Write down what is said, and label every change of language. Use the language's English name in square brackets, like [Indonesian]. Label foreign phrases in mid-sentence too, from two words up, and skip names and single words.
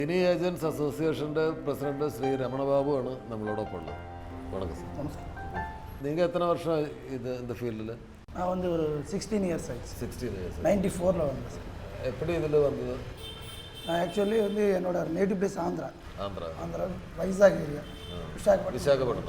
[Malayalam] സിനി ഏജൻസ് അസോസിയേഷൻ്റെ പ്രസിഡന്റ് ശ്രീ രമണ ബാബു ആണ് നമ്മളോടൊപ്പം ഉള്ളത്. [Tamil] வணக்கம் சார். நமஸ்காரம். நீங்கள் எத்தனை வருஷம் இந்த ஃபீல்டில்? நான் வந்து ஒரு 16 இயர்ஸ் ஆயிடுச்சு. 16 இயர்ஸ். 94ல் வந்தேன் சார். எப்படி இதில் வந்தது? நான் ஆக்சுவலி வந்து என்னோட [English] native place [Tamil] ஆந்திரா வைசாக் ஏரியா, விசாகப்பட்டினம்.